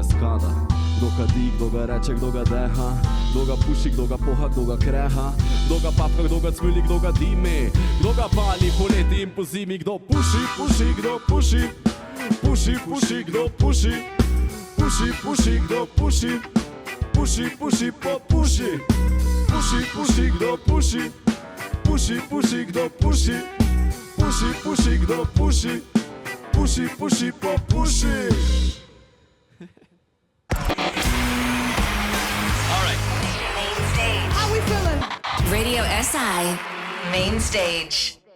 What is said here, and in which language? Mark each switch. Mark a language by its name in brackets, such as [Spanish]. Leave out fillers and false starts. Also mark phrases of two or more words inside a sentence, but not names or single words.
[Slovenian] skada, kdo kadi, kdo ga reče, kdo ga deha, kdo ga puši, kdo ga poha, kdo ga kreha, kdo ga papka, kdo ga cvili, kdo ga dimi, kdo ga pali poleti in po zimi, kdo puši, puši, kdo puši, puši, puši, kdo puši, puši, puši, kdo puši, puši, puši, popuši, puši, puši, kdo puši, puši, puši, kdo puši, puši, puši, kdo puši, puši, puši, popuši. [English] All right. Main Stage. How we feeling? Radio SI Main Stage.